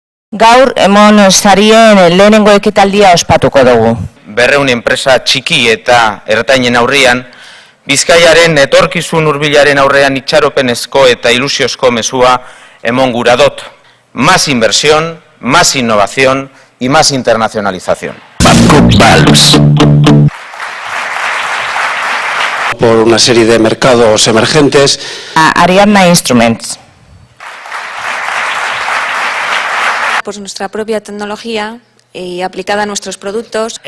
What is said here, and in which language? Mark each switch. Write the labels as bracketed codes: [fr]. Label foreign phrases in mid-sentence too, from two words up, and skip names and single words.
[eu] Gaur emon sarien lehenengo ekitaldia ospatuko dugu. 200 enpresa txiki eta ertainen aurrian, Bizkaiaren etorkizun hurbilaren aurrean itxaropenezko eta ilusiozko mezua emon gura dot. [es] Más inversión, más innovación y más internacionalización. Por una serie de mercados emergentes. Ariadna Instruments. Pues nuestra propia tecnología y aplicada a nuestros productos.